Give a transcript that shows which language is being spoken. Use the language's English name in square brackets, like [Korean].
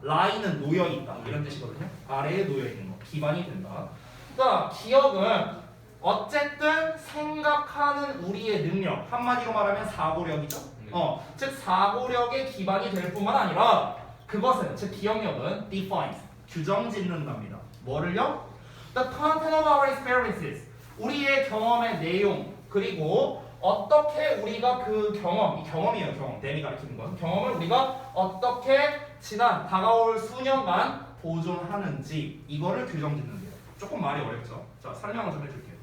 [Korean] lie는 놓여 있다. 이런 뜻이거든요. 아래에 놓여 있는 거. 기반이 된다. 자, 기억은 어쨌든 생각하는 우리의 능력. 한마디로 말하면 사고력이죠. 즉 사고력의 기반이 될 뿐만 아니라 그것은 즉 기억력은 defines 규정 짓는답니다. 뭐를요? [English] The content of our experiences. [Korean] 우리의 경험의 내용 그리고 어떻게 우리가 그 경험, 이 경험이에요. 경험. 댐이 가리키는 건. 경험을 우리가 어떻게 지난 다가올 수년간 보존하는지 이거를 규정짓는데요. 조금 말이 어렵죠. 자, 설명을 좀 해줄게요.